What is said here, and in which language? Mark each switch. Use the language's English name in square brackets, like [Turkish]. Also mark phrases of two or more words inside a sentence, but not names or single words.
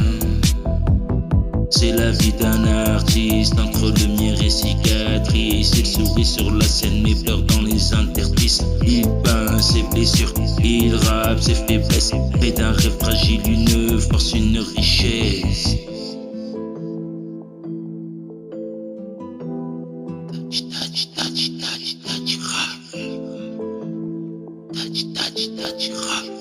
[French] C'est la vie d'un artiste entre lumière et cicatrice. Il sourit sur la scène mais pleure dans les interstices. Il peint ses blessures, il rappe ses faiblesses. Fait d'un rêve fragile une force, une richesse. [English] Touch, touch, touch, touch, touch, rap. Touch, touch, touch, rap.